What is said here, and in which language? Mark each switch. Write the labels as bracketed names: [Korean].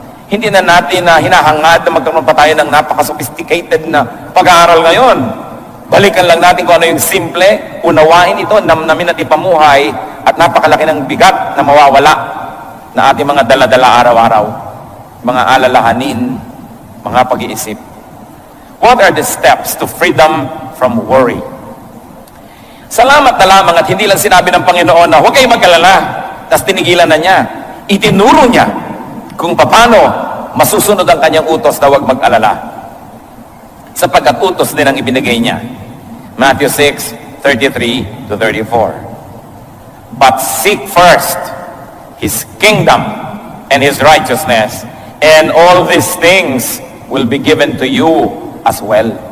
[Filipino] Hindi na natin hinahangad na magkaroon pa tayo ng napaka-sophisticated na pag-aaral ngayon. Balikan lang natin kung ano yung simple, unawain ito, namnamin at ipamuhay, at napakalaki ng bigat na mawawala na ating mga dala-dala araw-araw, mga alalahanin, mga pag-iisip. [English] What are the steps to freedom from worry? [Filipino] Salamat na lamang at hindi lang sinabi ng Panginoon na huwag kayong mag-alala, tapos tinigilan na niya. Itinuro niya kung paano masusunod ang kanyang utos na huwag mag-alala. Sapagkat utos din ang ibinigay niya. [English] Matthew 6:33 to 34. But seek first His kingdom and His righteousness, and all these things will be given to you as well.